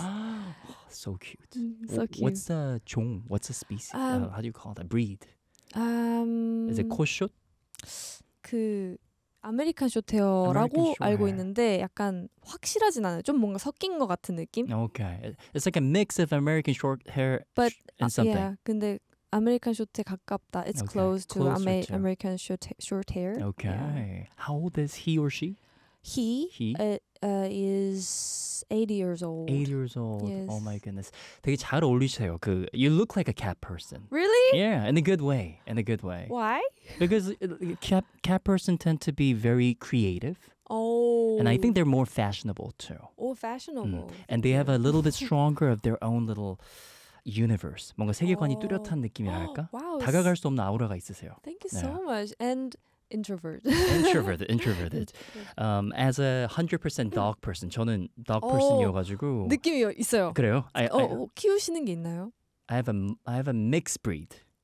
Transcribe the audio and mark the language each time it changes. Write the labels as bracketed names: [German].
[English] Yes. so cute. So cute. What's the 종? What's the species? How do you call that breed? Is it 코숏? [Korean] 그 아메리칸 숏헤어라고 알고 있는데 약간 확실하진 않아요. 좀 뭔가 섞인 것 같은 느낌? [English] Okay. It's like a mix of American short hair but, and something. [Korean] Yeah, 근데 아메리칸 숏에 가깝다. It's [English] okay. close to American short hair. Okay. Yeah. How old is he or she? He is 80 years old. 80 years old. Yes. Oh my goodness. [Korean] 되게 잘 어울리세요. 그 [English] you look like a cat person. Really? Yeah, in a good way. In a good way. Why? Because cat person tend to be very creative. Oh. And I think they're more fashionable too. Oh. old fashionable. Mm. And they have a little bit stronger of their own little universe. [Korean] 뭔가 세계관이 oh. 뚜렷한 느낌이랄까? [English] Oh, wow. [Korean] 다가갈 수 없는 아우라가 있으세요. [English] Thank you 네. so much. And introvert. introverted. Introverted. As a 100% dog person. [Korean] 저는 dog person이어 가지고 느낌이 있어요. 그래요? 키우시는 게 있나요? [English] I have a mixed breed.